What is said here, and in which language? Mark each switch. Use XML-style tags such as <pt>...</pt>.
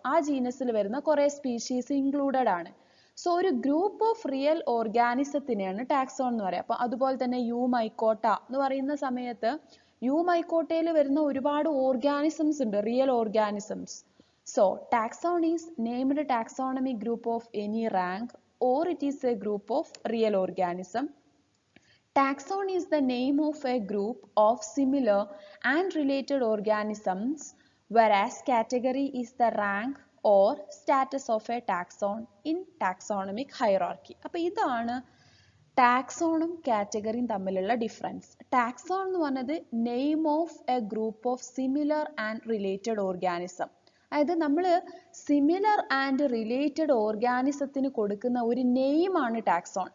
<ml>ആ ജീനസിൽ വരുന്ന കുറെ സ്പീഷീസ് ഇൻക്ലൂഡഡ് ആണ്. സോ ഒരു</ml> <en>group of real</en> <ml>ഓർഗാനിസത്തിനെയാണ് ടാക്സോൺ എന്ന് പറയുക. അപ്പൊ അതുപോലെ തന്നെ യൂമൈക്കോട്ട എന്ന് പറയുന്ന സമയത്ത് യൂമൈക്കോട്ടയിൽ വരുന്ന ഒരുപാട് ഓർഗാനിസംസ് ഉണ്ട്,</ml> <en>Real organisms. So taxon is named taxonomic group of any rank or it is a group of real organism. Taxon is the name of a group of similar and related organisms, whereas category is the rank or status of a taxon in taxonomic hierarchy.</en> <ml>അപ്പോൾ ഇതാണ് ടാക്സോണും കാറ്റഗറിയും തമ്മിലുള്ള difference.</ml> <en>taxon</en> <ml>എന്ന് പറഞ്ഞത്</ml> <en>Name of a group of similar and related organism.</en> <ml>അതായത് നമ്മൾ</ml> <en>similar and related</en> <ml>ഓർഗാനിസത്തിന് കൊടുക്കുന്ന ഒരു നെയിമാണ് taxon.</ml>